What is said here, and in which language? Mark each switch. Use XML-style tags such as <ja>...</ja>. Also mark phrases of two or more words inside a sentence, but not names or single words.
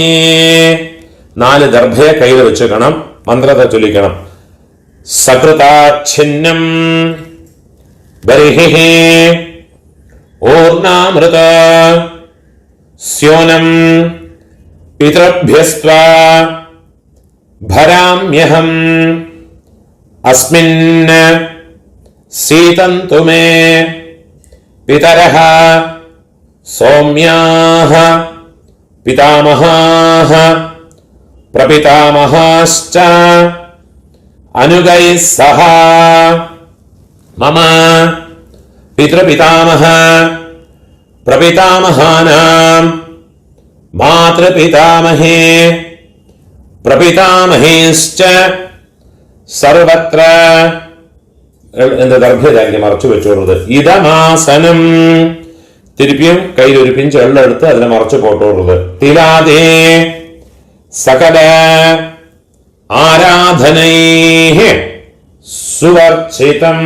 <ta>4 தர்பையை கையில் வச்சுக்கணும். மந்திரத்தை சொல்லிக்கணும்.</ta> <sa>सकृदाच्छिन्नं बर्हिः ऊर्णामृदु स्योनं பித்ருभ्यस्त्वा भराम्यहम् अस्मिन् सीतन्तु मे पितरः सौम्याः पितामहाः प्रपितामहाश्च अनुगैः सह मम पितृपितामह प्रपितामहानां मातृपितामहे प्रपितामहेश्च सर्वत्र</sa> <ta>இந்த தர்பையை அங்கே மறைச்சு வச்சுடுறது. இதமாசனம் திருப்பியும் கையில் ஒரு பிஞ்சு எள்ள எடுத்து அதுல மறைச்சு போட்டு விடுறது.</ta> <sa>तिलादि सकल आराधनैः स्वर्चितम्.</sa>